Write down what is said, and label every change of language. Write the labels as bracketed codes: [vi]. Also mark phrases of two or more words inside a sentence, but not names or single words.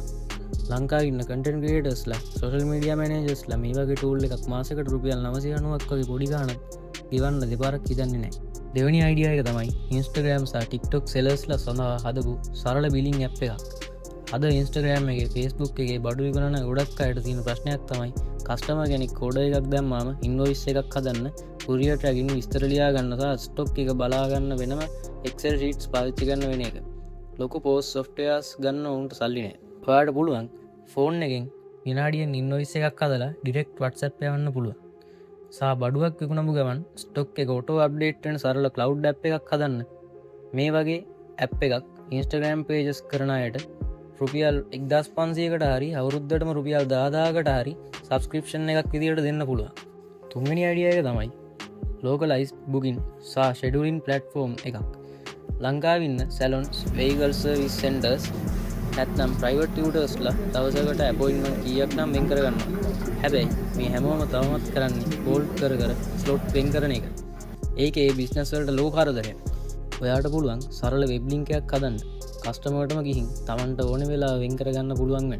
[si] ලංකාවේ ඉන්න [en] content creators social media managers [si] මේ වගේ ටූල් එකක් මාසෙකට රුපියල් 990ක් වගේ පොඩි ගාණක් ගෙවන්න දෙපාරක් හිතන්නේ නැහැ. දෙවැනි අයිඩියා එක තමයි Instagram සහ TikTok sellers-ලා සඳහා හදපු සරල [en] billing app [si] එකක්. අද Instagram එකේ Facebook එකේ බඩු විකුණන ගොඩක් අයට තියෙන ප්‍රශ්නයක් තමයි කස්ටමර් කෙනෙක් ඕඩර් එකක් දැම්මාම ඉන්වොයිස් එකක් හදන්න [en] courier tracking [si] විස්තර ලියා ගන්න සහ ස්ටොක් එක බලා ගන්න වෙනම Excel sheets පාවිච්චි කරන වෙන එක. ලොකු [en] post softwares [si] ගන්න උන්ට සල්ලි නැහැ. ඔයාට පුළුවන් ෆෝන් එකෙන් විනාඩියෙන් ඉන්වොයිස් එකක් හදලා ඩිරෙක්ට් WhatsApp යවන්න පුළුවන්. සහ බඩුවක් විකුණපු ගමන් ස්ටොක් එක [en] auto update [si] වෙන සරල [en] cloud app [si] එකක් හදන්න. මේ වගේ ඇප් එකක් Instagram pages කරන අයට රුපියල් 1500කට හරි අවුරුද්දටම රුපියල් 10000කට හරි සබ්ස්ක්‍රිප්ෂන් එකක් විදියට දෙන්න පුළුවන්. තුන්වෙනි අයිඩියා එක තමයි [en] localized booking [si] සහ [en] scheduling platform [si] එකක්. ලංකාවේ ඉන්න [en] salons, vehicle service centers [si] නැත්නම් [en] private tutors [si] දවසකට අපොයින්ට්මන්ට් කීයක් නම් වෙන් කරගන්නවා. හැබැයි මේ හැමෝම තවමත් කරන්නේ කෝල් කර ස්ලොට් වෙන් කරන එක. ඒකේ බිස්නස් වලට ලෝ කරදරයක්. ඔයාට පුළුවන් සරල [en] web link [si] එකක් හදන්න. කස්ටමර්ටම ගිහින් Tamanට ඕන වෙලාව වෙන් කරගන්න පුළුවන් වෙන.